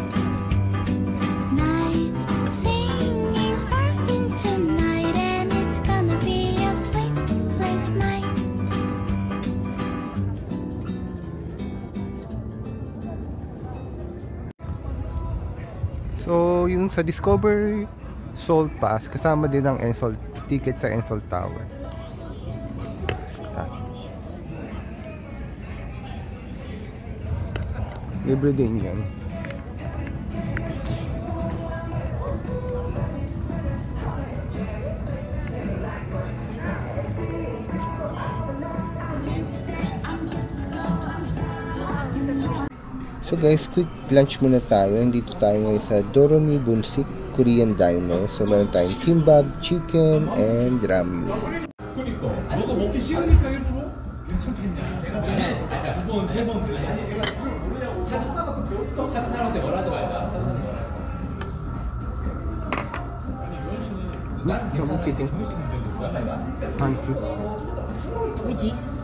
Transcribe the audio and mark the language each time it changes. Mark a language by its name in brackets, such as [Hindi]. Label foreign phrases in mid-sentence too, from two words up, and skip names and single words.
[English] Night, singing far into night, and it's gonna be a sleepless night. So, [Filipino] yung sa Discover Seoul Pass, kasama din ang Enseol ticket sa Enseol Tower. Libre din yan. So guys, quick lunch muna tayo. Dito tayo ngayon sa Doromi Bunsik Korean Diner. So meron tayong kimbap, chicken, and ramyun. [Korean] 너도 먹기 싫으니까 일부러? 괜찮겠냐? 내가 두 번, 세 번. 얘가 그걸 모르냐고. 사다가 또 배웠어. 사는 사람한테 뭐라 하지 말자. 아니, 유원 씨는 나는 괜찮아. 정식인데 [English] With cheese?